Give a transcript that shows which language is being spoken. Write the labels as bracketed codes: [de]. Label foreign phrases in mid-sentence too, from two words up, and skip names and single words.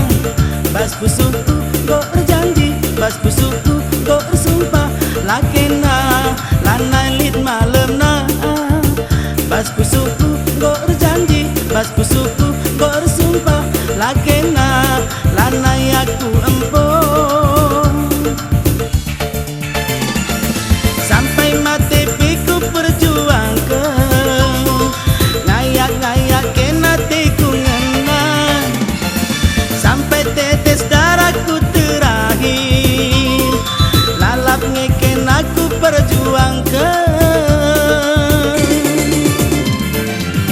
[btx] Bas pusuku go berjanji, bas pusuku go bersumpah lakena lanai lit malemna. Bas pusuku go berjanji, bas pusuku go bersumpah lakena lanai aku empon. [id] Sampai mati ku perjuangkan, [btx] ngayak-ngayak kena teku ngenang. [id] Sampai tetes darahku terakhir, [btx] lalap ngeken aku perjuangkan.